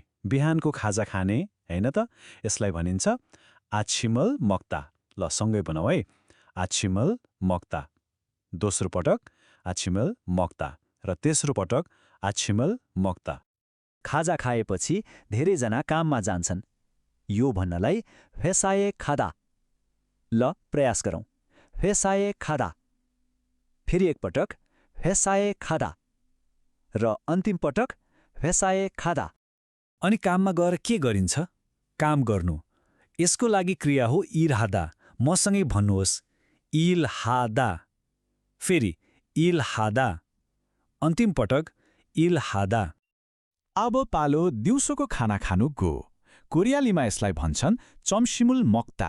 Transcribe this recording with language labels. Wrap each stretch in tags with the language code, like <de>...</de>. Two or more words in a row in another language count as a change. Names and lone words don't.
<ne>बिहानको खाजा खाने, होइन त? यसलाई भनिन्छ</ne> <ko>아침을 먹다.</ko> <ne>ल, सँगै बनाऊ है।</ne> <ko>아침을 먹다.</ko> <ne>दोस्रो पटक</ne> <ko>아침을 먹다</ko> <ne>र तेस्रो पटक</ne> <ko>아침을 먹다.</ko> <ne>खाजा खाएपछि धेरैजना काममा जान्छन्। यो भन्नलाई</ne> <ko>회사에 가다।</ko> <ne>ल, प्रयास गरौँ।</ne> <ko>회사에 가다।</ko> <ne>फेरि एकपटक</ne> <ko>회사에 가다</ko> <ne>र अन्तिम पटक</ne> <ko>회사에 가다।</ko> <ne>अनि काममा गएर के गरिन्छ? काम गर्नु। यसको लागि क्रिया हो इरहादा। मसँगै भन्नुहोस् इलहादा। फेरि इलहादा। अन्तिम पटक इलहादा। अब पालो दिउँसोको खाना खानुको। कोरियालीमा यसलाई भन्छन्</ne> <ko>점심을 먹다.</ko>